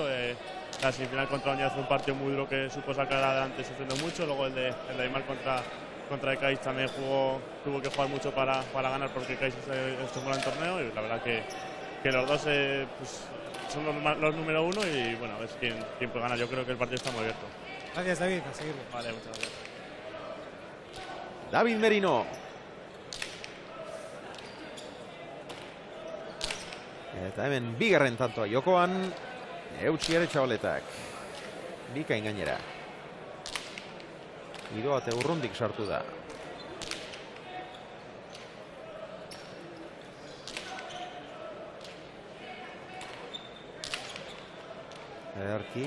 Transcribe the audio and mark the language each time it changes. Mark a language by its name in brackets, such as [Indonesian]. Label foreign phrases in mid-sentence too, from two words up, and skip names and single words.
[Spanish] La semifinal contra Oña fue un partido muy duro que supo sacar adelante sufriendo mucho, luego el de Aymar contra Ekaiz también tuvo que jugar mucho para ganar porque Ekaiz estuvo en el torneo y la verdad que los dos pues, son los número uno y bueno, a ver quién puede ganar. Yo creo que el partido está muy abierto. Gracias, David, a seguirlo. Vale, muchas gracias. David Merino. [Basque] Eta hemen bigarren tantoa jokoan, eutsi Aretxabaletak. Bikain gainera. Idoate urrundik sartu da. Ederki.